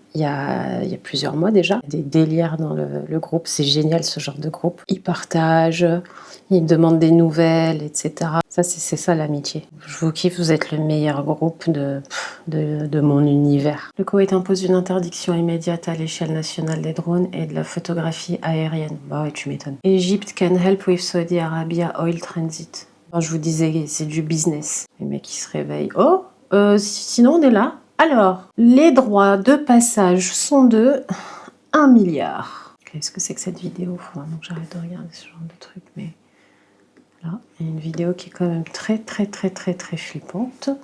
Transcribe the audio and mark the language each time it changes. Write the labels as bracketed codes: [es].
[fr] Il y a plusieurs mois déjà, des délires dans le groupe, c'est génial ce genre de groupe. Ils partagent, ils demandent des nouvelles, etc. Ça, c'est ça l'amitié. Je vous kiffe, vous êtes le meilleur groupe de mon univers. Le Koweït impose une interdiction immédiate à l'échelle nationale des drones et de la photographie aérienne. Bah ouais, tu m'étonnes. [en] Egypt can help with Saudi Arabia oil transit. [fr] Alors, je vous disais, c'est du business. Les mecs qui se réveillent. Oh, sinon on est là. Alors, les droits de passage sont de 1 milliard. Qu'est-ce que c'est que cette vidéo? Faut vraiment que j'arrête de regarder ce genre de truc, mais... Là, il y a une vidéo qui est quand même très flippante.